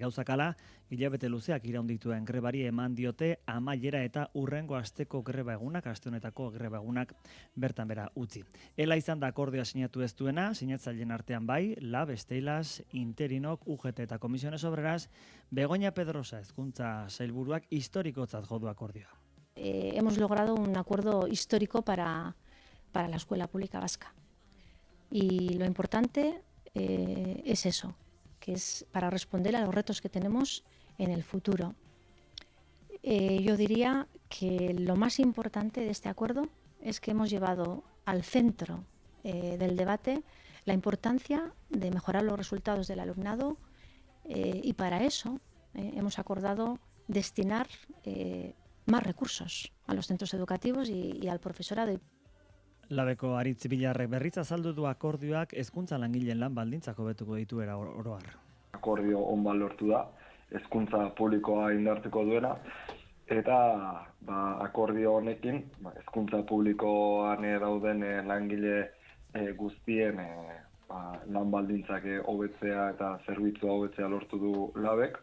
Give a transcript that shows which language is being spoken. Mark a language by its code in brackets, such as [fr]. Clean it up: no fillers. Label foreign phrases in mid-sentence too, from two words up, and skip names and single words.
[eu] Gauzakala, hilabete luzeak iraundituen grebari eman diote amaiera eta urrengo asteko greba egunak, aste honetako greba egunak bertan bera utzi. Ela izan da akordioa sinatu ez duena, sinatzaileen artean bai, Lab, Steilas, Interinok, UGT eta Komisiones Obreras, Begoña Pedrosa hezkuntza sailburuak historikotzat jo du akordioa. [es] Hemos logrado un acuerdo histórico para la escuela pública vasca. Y lo importante es eso, que es para responder a los retos que tenemos en el futuro. Yo diría que lo más importante de este acuerdo es que hemos llevado al centro del debate la importancia de mejorar los resultados del alumnado y para eso hemos acordado destinar más recursos a los centros educativos y al profesorado. [eu] Labeko Aritz Bilarrek berriz azaldu du akordioak hezkuntza langileen lan baldintzak hobetuko dituera oro har. Akordio on bat lortu da, hezkuntza publikoa indartuko duena, eta akordio honekin hezkuntza publikoan dauden langile guztien lan baldintzak hobetzea eta zerbitzua hobetzea lortu du Labek.